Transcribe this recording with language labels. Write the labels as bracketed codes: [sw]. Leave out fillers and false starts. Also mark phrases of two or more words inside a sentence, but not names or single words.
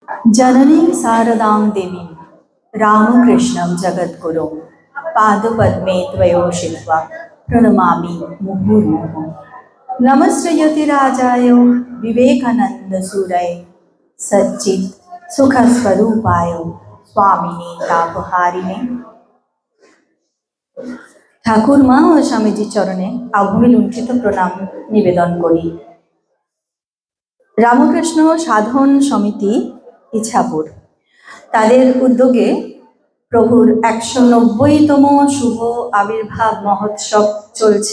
[sa] जननीं शारदां देवीं रामकृष्णं जगद्गुरुं पादपद्मे त्वयोषित्वा प्रणमामि मुहुर्मुहुः। नमस्कृत्यतिराजाय विवेकानन्दसूरये सच्चित् सुखस्वरूपाय स्वामिने तापहारिणे। [bn] ঠাকুর মা ও স্বামীজির চরণে আভূমি লুণ্ঠিত প্রণাম নিবেদন করি। রামকৃষ্ণ সাধন সমিতি ইছাপুর তাদের উদ্যোগে প্রভুর 190তম শুভ আবির্ভাব মহোৎসব চলছে।